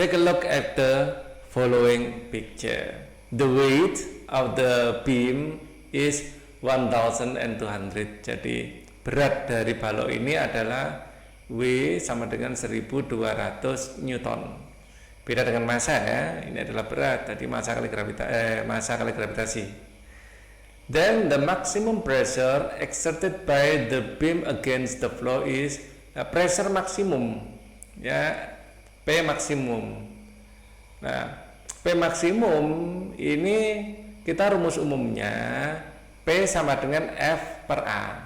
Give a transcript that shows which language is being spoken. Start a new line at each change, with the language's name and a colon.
English: Take a look at the following picture. The weight of the beam is 1200.
Indonesian: Jadi berat dari balok ini adalah W sama dengan 1200 Newton. Beda dengan massa ya. Ini adalah berat. Tadi massa kali gravitasi.
English: Then the maximum pressure exerted by the beam against the floor is pressure maksimum.
Indonesian: Ya, P maksimum. Nah, P maksimum ini kita rumus umumnya P sama dengan F per A.